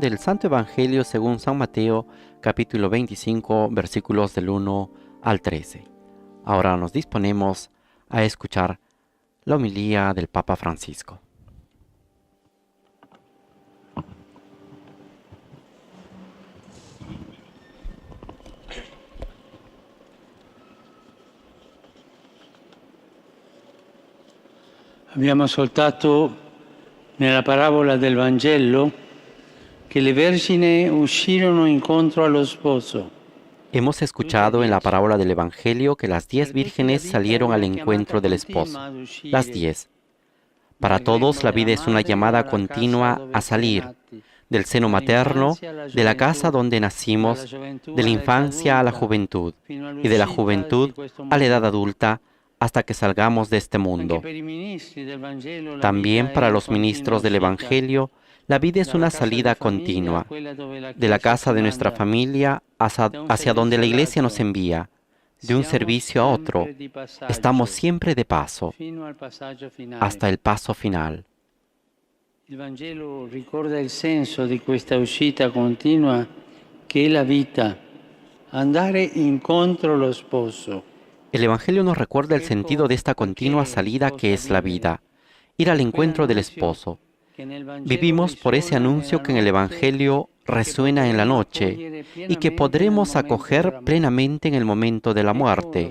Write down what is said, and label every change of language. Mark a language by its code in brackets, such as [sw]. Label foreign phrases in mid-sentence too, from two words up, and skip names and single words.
[es] del Santo Evangelio según San Mateo, capítulo 25, versículos del 1 al 13. Ahora nos disponemos a escuchar la homilía del Papa Francisco. [it] Abbiamo ascoltato nella parabola del Vangelo che le vergini uscirono incontro allo sposo. [es] Hemos escuchado en la parábola del Evangelio que las 10 vírgenes salieron al encuentro del esposo. Las 10. Para todos la vida es una llamada continua a salir del seno materno, de la casa donde nacimos, de la infancia a la juventud y de la juventud a la edad adulta, hasta que salgamos de este mundo. También para los ministros del Evangelio, la vida es una salida continua, de la casa de nuestra familia hacia donde la Iglesia nos envía, de un servicio a otro. Estamos siempre de paso, hasta el paso final. [it] Il Vangelo ricorda il senso di questa uscita continua che è la vita, andare incontro allo sposo. [es] El Evangelio nos recuerda el sentido de esta continua salida que es la vida, ir al encuentro del esposo. Vivimos por ese anuncio que en el Evangelio resuena en la noche y que podremos acoger plenamente en el momento de la muerte.